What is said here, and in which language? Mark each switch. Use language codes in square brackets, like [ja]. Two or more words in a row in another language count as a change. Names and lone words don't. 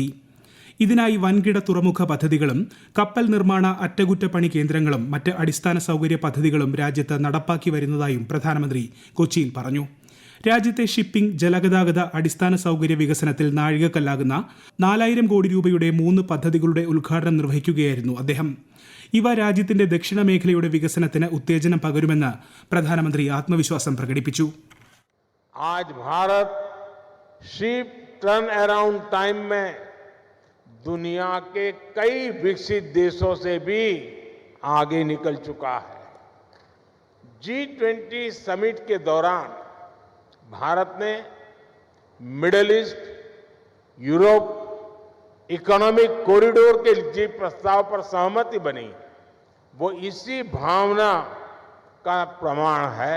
[ml] ഇതിനായി വൻകിട തുറമുഖ പദ്ധതികളും കപ്പൽ നിർമ്മാണ അറ്റകുറ്റപ്പണി കേന്ദ്രങ്ങളും മറ്റ് അടിസ്ഥാന സൗകര്യ പദ്ധതികളും രാജ്യത്ത് നടപ്പാക്കി വരുന്നതായും പ്രധാനമന്ത്രി കൊച്ചിയിൽ പറഞ്ഞു. രാജ്യത്തെ ഷിപ്പിംഗ്, ജലഗതാഗത, അടിസ്ഥാന സൗകര്യ വികസനത്തിൽ നാഴികക്കല്ലാകുന്ന 4000 കോടി രൂപയുടെ 3 പദ്ധതികളുടെ ഉദ്ഘാടനം നിർവഹിക്കുകയായിരുന്നു അദ്ദേഹം. ഇവ രാജ്യത്തിന്റെ ദക്ഷിണ മേഖലയുടെ വികസനത്തിന് ഉത്തേജനം പകരുമെന്ന് പ്രധാനമന്ത്രി ആത്മവിശ്വാസം പ്രകടിപ്പിച്ചു. [hi] आज भारत [en] ship turn around time [hi] में दुनिया के कई विकसित देशों से भी आगे निकल चुका है. G20 समिट के दौरान भारत ने मिडिल ईस्ट, यूरोप इकोनॉमिक कॉरिडोर के जो प्रस्ताव पर सहमति बनी, वो इसी भावना का प्रमाण है.